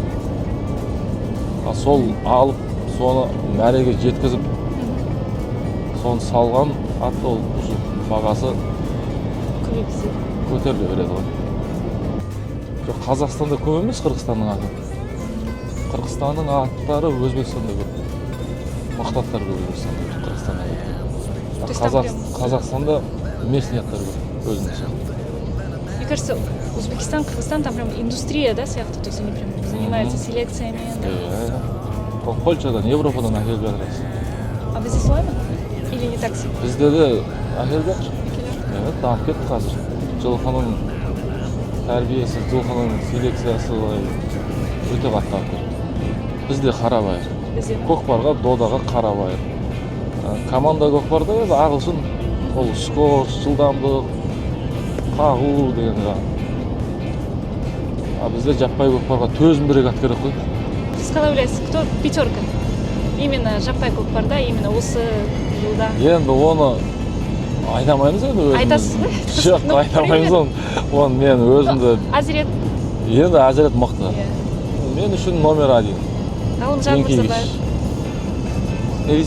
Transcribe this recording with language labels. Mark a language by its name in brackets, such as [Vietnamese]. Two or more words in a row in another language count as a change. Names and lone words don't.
[Kazakh] Сол алып, соны мәреге жеткізіп, соны салған атты ол бағасы көтеріле береді ғой. Қазақстанда көп емес, Қырғызстанның аты. Қырғызстанның аттары Өзбекстанда көп. Мықты аттар көп Өзбекстанда, Қырғызстанда. Қазақстанда местный аттар көп, өзінше. [Russian] Мне кажется, Узбекистан, Кыргызстан, там прям индустрия, да, сияқты, то есть они прям занимаются селекциями. [Kazakh] Ол Польшадан, Европадан әкеліп жатыр. А бізде солай ма? [Russian] Или не так сильно? [Kazakh] Бізде де әкеліп жатыр. Дамып кетті қазір. Жылқының тәрбиесі, жылқының селекциясы өте қатты дамып кетті. Бізде қарабайыр. Көкпарға, додаға қарабайыр. Команда көкпарда ағылшын, ол скорость, жылдамдық, қағу деген жаңағы. А бізде жаппай көкпарға төзімдірек ат керек қой. Сіз қалай ойлайсыз, [Russian] кто пятерка? [Kazakh] Именно жаппай көкпарда, именно осы жылда. Енді оны айтамаймыз енді өзіміз. Айтасыз ба? Жоқ, айтамаймыз оны. Оны мен өзімді... Азирет. Енді Азирет мықты. Мен үшін номер 1. Ғалымжан Мырзабаев. Не дейсің?